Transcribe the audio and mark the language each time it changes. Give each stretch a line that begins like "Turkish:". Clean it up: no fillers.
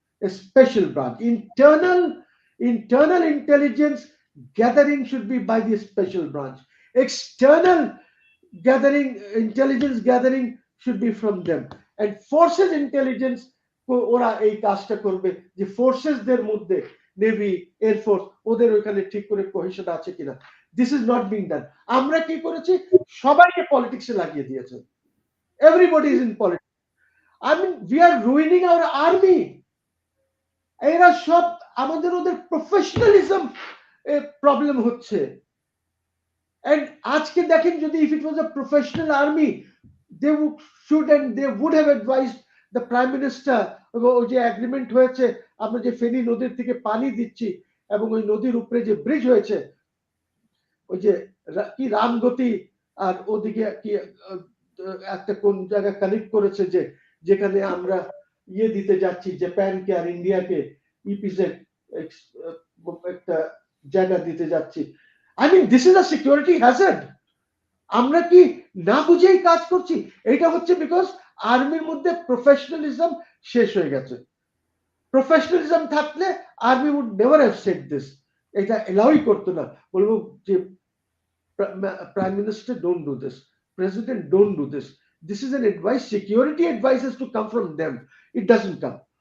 English: special branch, internal intelligence gathering should be by the special branch, external gathering, intelligence gathering should be from them, and forces intelligence
Bangla: ওরা এই কাজটা করবে, যে forces দের মধ্যে navy, air force, ওদের ওইখানে ঠিক করে কোহেশন আছে কিনা।
English: This is not being done.
Bangla: আমরা কি করেছি, সবাইকে পলিটিক্সে লাগিয়ে দিয়েছে,
English: Everybody is in politics. I mean, we are ruining our army.
Bangla: এরা সব আমাদের ওদের প্রফেশনালিজম প্রবলেম হচ্ছে। And আজকে দেখেন, যদি
English: if it was a professional army, they should and they would have advised the prime minister,
Bangla: ওই যে এগ্রিমেন্ট হয়েছে, আমরা যে ফেনী নদীর থেকে পানি দিচ্ছি এবং ওই নদীর উপরে যে ব্রিজ হয়েছে, ওই যে কি রামগতি আর ওদিকে কি একটা কোন জায়গায় কানেক্ট করেছে, যে যেখানে আমরা ইয়ে দিতে যাচ্ছি জাপানকে আর ইন্ডিয়াকে, ইপিজেড একটা জায়গা দিতে যাচ্ছি।
English: I mean, this is a security hazard.
Bangla: আমরা কি না বুঝেই কাজ করছি? এটা হচ্ছে বিকজ আর্মির মধ্যে প্রফেশনালিজম শেষ হয়ে গেছে। প্রফেশনালিজম থাকলে army
English: would never have said this,
Bangla: এটা এলাউই করতো না। বলবো যে
English: Prime minister don't do this, president don't do this, this is an advice, security advice has to come from them, it doesn't come.